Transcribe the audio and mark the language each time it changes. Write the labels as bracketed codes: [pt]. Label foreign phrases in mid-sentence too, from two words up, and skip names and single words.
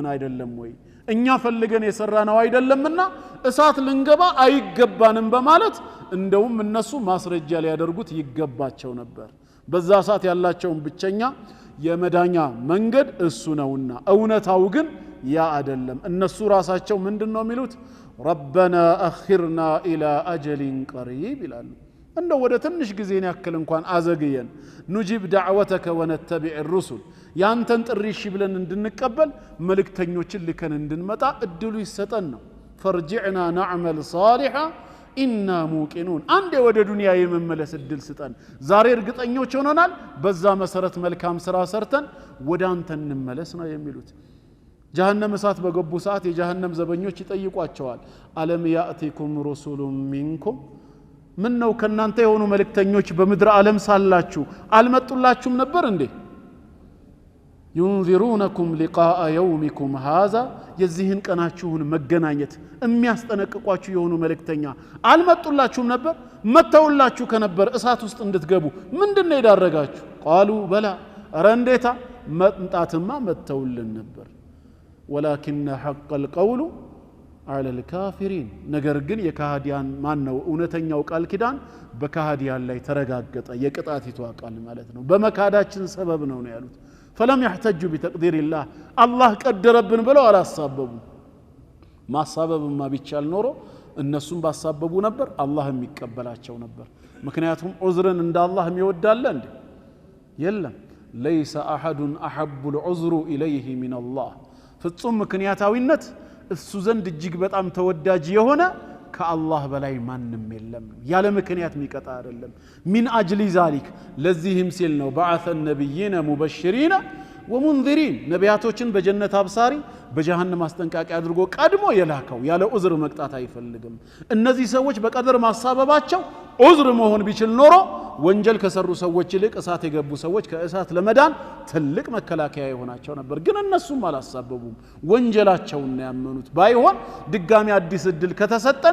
[am] አይደለም ወይ እኛ ፈልገን የሰራነው አይደለምና እሳት ልንገባ አይገባንም በማለት እንደውም እነሱ ማስረጃ ሊያደርጉት ይገባቸው ነበር በዛ ሰዓት ያላቸውን ብቸኛ የመዳኛ መንገድ እሱ ነውና እውነታው ግን ያ አይደለም እነሱ ራሳቸው ምንድነው የሚሉት [ar] ربنا اخرنا الى اجل قريب [am] ይላሉ እንደው ወደ ትንሽ ጊዜን ያክል እንኳን አዘግየን نجيب [ar] دعوتك ونتبع الرسل [am] ያንተን ጥሪ እሺ ብለን እንድንቀበል መልእክተኞችን ልከን እንድንመጣ እድሉ ይሰጠን ነው فرجعنا [ar] نعمل صالحا إنا موقنون [am] አንዴ ወደ ዱንያ የመመለስ እድል ስጠን ዛሬ እርግጠኞች ሆነናል በዛ መሰረት መልካም ስራ ሰርተን ወደ አንተ እንመለስ ነው የሚሉት ጀሃነም እሳት በገቡ ሰዓት የጀሃነም ዘበኞች ይጠይቋቸዋል [ar] ألم يأتكم رسل منكم [am] ምን ነው ከናንተ የሆኑ መልእክተኞች በመድር ዓለም ሳላችሁ አልመጡላችሁም ነበር እንዴ [ar] ينذرونكم لقاء يومكم هذا [am] የዚህን ቀናችሁን መገናኘት የሚያስጠነቅቋችሁ የሆኑ መልእክተኛ አልመጡላችሁም ነበር መተውላችሁ ከነበር እሳት ውስጥ እንድትገቡ ምንድነው ይዳረጋችሁ [ar] قالوا بلا [am] ረንዴታ መምጣትማ መተውልን ነበር [ar] ولكن حق القول على الكافرين [am] ነገር ግን የካህዲያን ማን ነው እውነተኛው ቃል ኪዳን በካህዲያን ላይ ተረጋገጠ የቅጣቲቱ ቃል ማለት ነው በመካዳችን ሰበብ ነው ያሉት [ar] فلم يحتجوا بتقدير الله الله [am] ቀደረብን ብለው አላሳበቡ ማሳበብማ ቢቻል ኖሮ እነሱም ባሳበቡ ነበር አላህም ይቀበላቸው ነበር ምክንያቱም ዑዝርን እንደ አላህ የሚወዳለ እንዴ የለም [ar] ليس احد احب العذر اليه من الله [am] ፍጹም ምክንያታዊነት እሱ ዘንድ እጅግ በጣም ተወዳጅ የሆነ ከአላህ በላይ ማንንም የለም ያለ ምክንያት የሚቀጣ አይደለም [ar] من اجل ذلك [am] ለዚህም ሲል ነው [ar] بعث النبيين مبشرين ومنذرين [am] ነቢያቶችን በጀነት አብሳሪ በጀሃነም አስጠንቃቂ አድርጎ ቀድሞ የላከው ያለ ዑዝር መቅጣት አይፈልግም እነዚህ ሰዎች በቀደር ማሳበባቸው ዑዝር መሆን ቢችል ኖሮ ወንጀል ከሰሩ ሰዎች ይልቅ እሳት የገቡ ሰዎች ከእሳት ለመዳን ትልቅ መከላከያ ይሆናቸው ነበር ግን እነሱም አላሳበቡም ወንጀላቸውን ያመኑት ባይሆን ድጋሚ አዲስ እድል ከተሰጠን